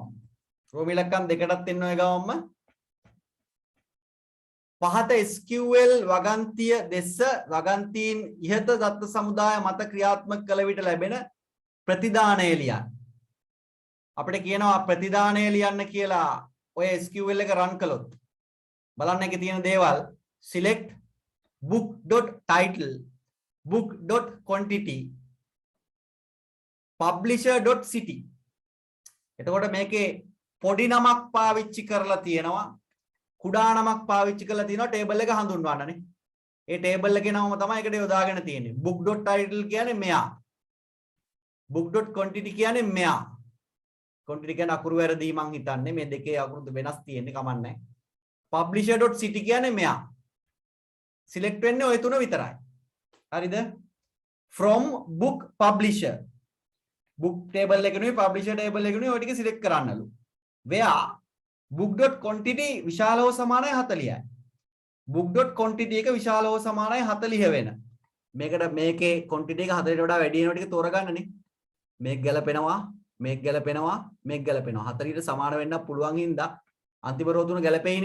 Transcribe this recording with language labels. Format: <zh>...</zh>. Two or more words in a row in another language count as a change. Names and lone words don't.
<si>රෝම ඉලක්කම් 2කටත් එන්න ඔය ගාවම පහත SQL වගන්තිය දෙස වගන්තීන් ඉහත දත්ත සමුදාය මත ක්‍රියාත්මක කළ විට ලැබෙන ප්‍රතිදානය ලියන්න. අපිට කියනවා ප්‍රතිදානය ලියන්න කියලා ඔය SQL එක run කළොත් බලන්න එකේ තියෙන දේවල්</si> <en>select book.title book.quantity publisher.city.</en> <si>එතකොට මේකේ පොඩි නමක් පාවිච්චි කරලා තියෙනවා කුඩා නමක් පාවිච්චි කරලා තියෙනවා ටේබල් එක හඳුන්වන්නනේ. ඒ ටේබල් එකේ නම තමයි එකට යොදාගෙන තියෙන්නේ. book.title කියන්නේ මෙයා. book.quantity කියන්නේ මෙයා. quantity කියන්නේ අකුරු වැරදි මං හිතන්නේ මේ දෙකේ අකුරු වෙනස් තියෙන්නේ කමන්නේ. publisher.city කියන්නේ මෙයා. select වෙන්නේ ওই තුන විතරයි. හරිද?</si> <en>from book publisher book table</en> <si>එක නෙවෙයි publisher table එක නෙවෙයි ඔය ටික select කරන්නලු.</si> <en>where book.quantity</en> <si>විශාල හෝ සමානයි 40යි. book.quantity එක විශාල හෝ සමානයි 40 වෙන. මේකට මේකේ quantity එක 40ට වඩා වැඩි වෙන ටික තෝරගන්නනේ. මේක ගැලපෙනවා, මේක ගැලපෙනවා, මේක ගැලපෙනවා. 40ට සමාන වෙන්න පුළුවන් හින්දා අන්තිම රෝ තුන ගැලපෙයිනේ.</si>